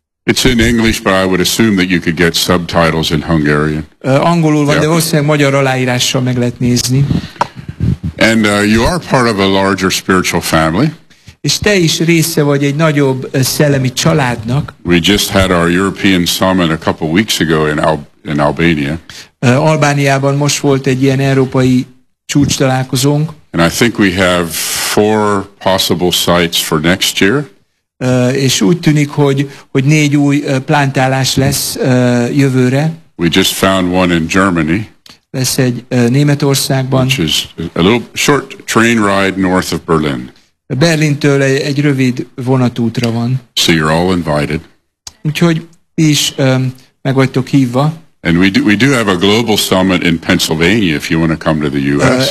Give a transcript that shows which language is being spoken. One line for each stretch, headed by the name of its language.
English: It's in English, but I would assume that you could get subtitles in Hungarian.
Hungarian: Angolul van, yep. De valószínűleg magyar aláírással meg lehet nézni.
English: And you are part of a larger spiritual family.
Hungarian: És te is része vagy egy nagyobb szellemi családnak.
English: We just had our European summit a couple weeks ago in Albania.
Hungarian: Albániában most volt egy ilyen európai csúcstalálkozónk.
English: And I think we have 4 possible sites for next year.
Hungarian: És úgy tűnik, hogy 4 új plantálás lesz jövőre.
English: We just found one in Germany.
Hungarian: Lesz egy Németországban.
English: Which is a little short train ride north of Berlin.
Hungarian: Berlintől egy rövid vonatútra van.
English: So you're all invited.
Hungarian: Úgyhogy ti is meg vagytok hívva.
English: And we do have a global summit in Pennsylvania if you want to come to the US.